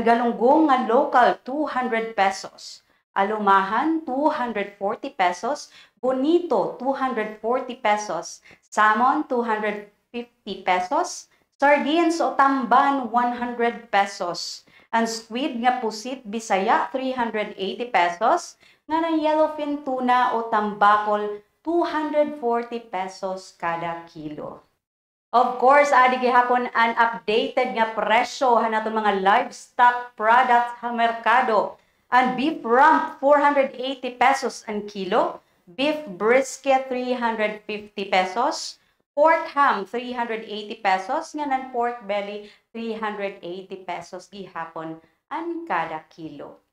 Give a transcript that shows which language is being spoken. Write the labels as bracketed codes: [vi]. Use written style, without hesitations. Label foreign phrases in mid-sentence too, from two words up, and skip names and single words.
[war] galunggong nga local 200 pesos, alumahan 240 pesos, bonito 240 pesos, salmon 250 pesos, sardines o tamban 100 pesos, ang squid nga pusit Bisaya 380 pesos, nga na yellowfin tuna o tambakol 240 pesos kada kilo. [en] Of course, [war] adi gihapon an updated nga presyo hanaton mga [en] livestock products [war] ha merkado. Ang [en] beef rump [war] 480 pesos ang kilo, [en] beef brisket [war] 350 pesos, [en] pork ham [war] 380 pesos, nga nan [en] pork belly [war] 380 pesos gihapon ang kada kilo.